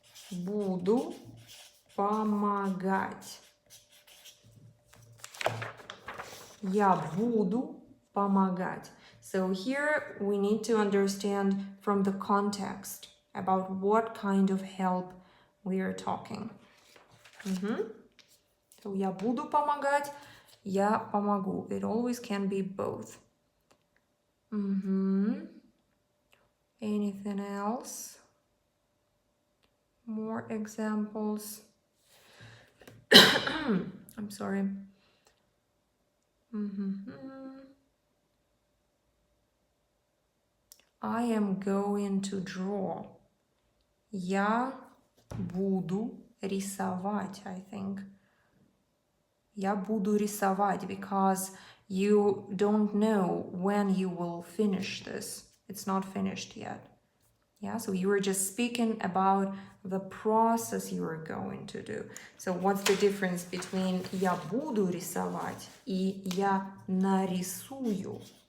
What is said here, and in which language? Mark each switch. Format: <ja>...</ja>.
<ru>Буду помогать. Я буду помогать.</ru> <en>So here we need to understand from the context about what kind of help we are talking.</en> <ru>So я буду помогать, я помогу.</ru> <en>It always can be both. Anything else? More examples. I'm sorry. I am going to draw.</en> <ru>Я буду рисовать,</ru> <en>I think.</en> <ru>Я буду рисовать</ru> <en>because you don't know when you will finish this. It's not finished yet. Yeah, so you were just speaking about the process you are going to do. So what's the difference between</en> <ru>я буду рисовать и я нарисую?</ru>